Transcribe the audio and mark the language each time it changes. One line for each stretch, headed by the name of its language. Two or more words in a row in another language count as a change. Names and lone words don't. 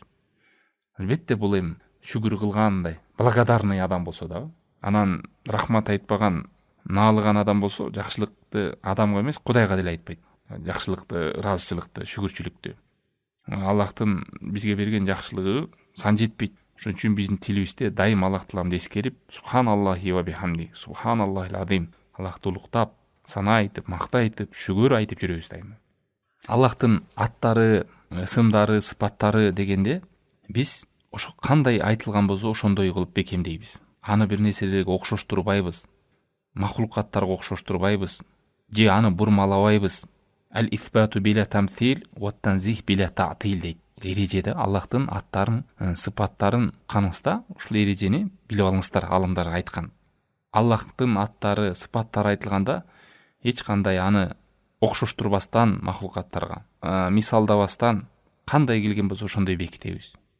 Kyrgyz: Албетте бул эми шүгүр кылгандай, благодарный адам болсо да, анан рахмат айтпаган, наалыган адам болсо, жакшылыкты адамга эмес, Кудайга деле айтпайт. Жакшылыкты, ыраазычылыкты, шүгүрчүлүктү. Аллахтын бизге берген жакшылыгы сан жетпейт. Ошон үчүн биздин тилибизде дайым Аллах Тааламды эскерип,
Arabic: سبحان الله وبحمده سبحان الله العظيم,
Kyrgyz: Аллахты улуктап, сана айтып, макта айтып, шүгүр айтып жүрөбүз дайым. Аллахтын аттары, ысымдары, сыпаттары дегенде биз ошо кандай айтылган болсо ошондой кылып бекемдейбиз. Аны бир нерселерге окшоштурбайбыз, махлукаттарга окшоштурбайбыз, же аны бурмалабайбыз.
Arabic: الإثبات بلا تمثيل والتنزيه بلا تعطيل дейт.
Kyrgyz: Эрежеде Аллахтын аттарын, сыпаттарын каныңызда, ушул эрежени билип алыңыздар, алымдар айткан. Аллахтын аттары, сыпаттары айтылганда эч кандай аны окшоштурбастан махлукаттарга, мисалдабастан кандай келген болсо ошондой бекитебиз.